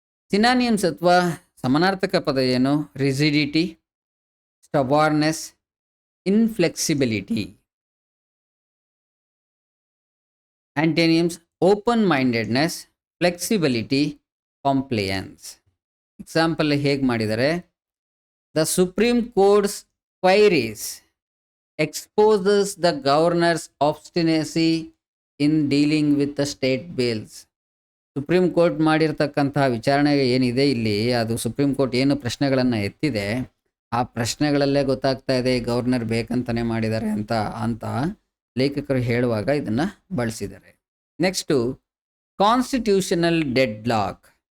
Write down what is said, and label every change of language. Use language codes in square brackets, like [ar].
[kn] Synonyms ಅಥವಾ ಸಮಾನಾರ್ಥಕ ಪದ ಏನು? Rigidity, ಸ್ಟಬಾರ್ನೆಸ್, ಇನ್ಫ್ಲೆಕ್ಸಿಬಿಲಿಟಿ. [en] Antonyms open mindedness, flexibility, compliance. [kn] Example ಹೇಗೆ ಮಾಡಿದ್ದಾರೆ? [en] The supreme courts queries exposes the governor's obstinacy in dealing with the state bills. [kn] Supreme court ಮಾಡಿರ್ತಕ್ಕಂತಹ ವಿಚಾರಣೆ ಏನಿದೆ ಇಲ್ಲಿ, ಅದು ಸುಪ್ರೀಂ ಕೋರ್ಟ್ ಏನು ಪ್ರಶ್ನೆಗಳನ್ನು ಎತ್ತಿದೆ, ಆ ಪ್ರಶ್ನೆಗಳಲ್ಲೇ ಗೊತ್ತಾಗ್ತಾ ಇದೆ ಗವರ್ನರ್ ಬೇಕಂತಲೇ ಮಾಡಿದ್ದಾರೆ ಅಂತ ಲೇಖಕರು ಹೇಳುವಾಗ ಇದನ್ನು ಬಳಸಿದ್ದಾರೆ. [en] Next constitutional deadlock.